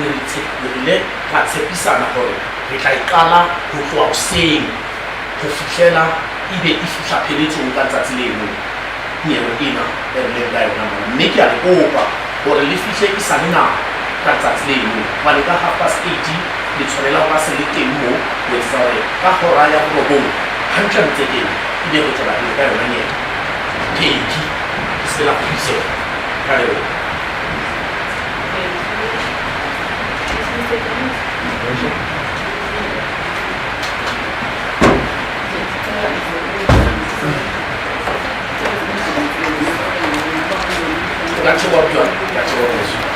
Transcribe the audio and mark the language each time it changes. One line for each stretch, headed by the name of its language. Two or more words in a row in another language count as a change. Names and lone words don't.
Southern Sotho: re tshepirile ra tshepisana hore re tla iqala ho tloha hoseng ho fihlela ebe e fihla pheletsong ka letsatsi leno nyewe ena e re leng ka yona mona mme ke a le kopa hore le fihle e sa le nako ka letsatsi leno hobane ka 8:30 le tshwanela ho ba se le teng moo ho etsa hore ka hora ya borobong hantlentle teng ebe re tswela pele ka yona nyewe pedi ke se la kgodiseho ka leo.
English: That's what we're doing. That's what it is.